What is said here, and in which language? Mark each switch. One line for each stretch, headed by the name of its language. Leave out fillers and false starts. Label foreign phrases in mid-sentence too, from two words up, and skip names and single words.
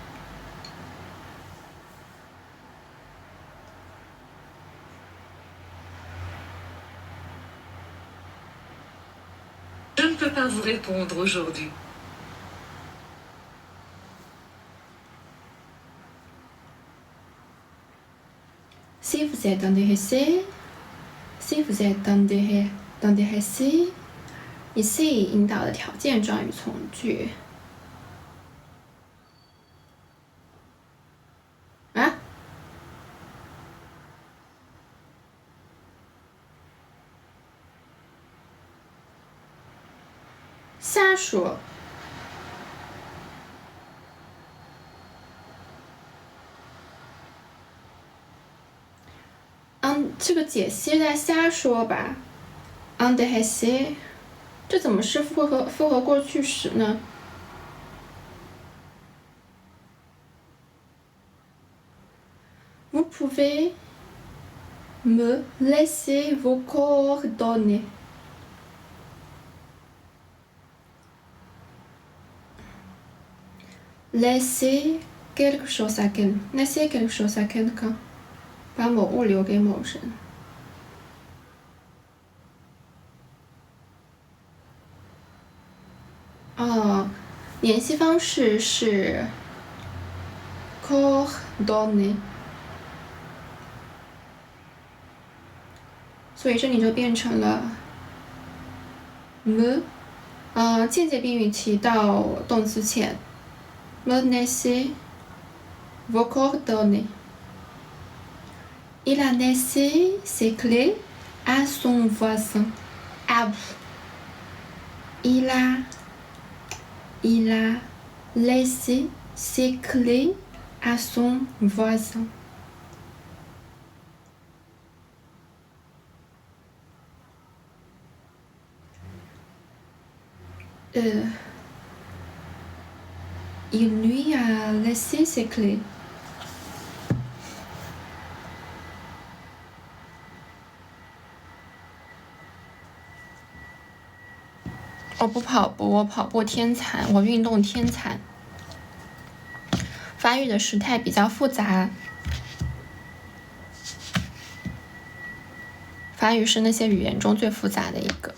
French: Je ne peux pas vous répondre aujourd'hui. Si vous êtes intéressé, ici
Chinese: 引导的条件状语从句。啊？瞎说。这个解析在瞎说吧。intéressé， 这怎么是复合过去时呢？
French: Vous pouvez me laisser vos coordonnées. Laisser quelque chose à quelqu'un，
Chinese: 把某物留给某人。联系方式是 coordonnées， 所以这里就变成了 me， 间接宾语提到动词前
French: me laisser vos coordonnées。 Il a laissé ses clés à son voisin. À vous. Il a laissé ses clés à son voisin. Il lui a laissé ses clés.
Chinese: 我不跑步，我跑步天残，我运动天残。法语的时态比较复杂，法语是那些语言中最复杂的一个。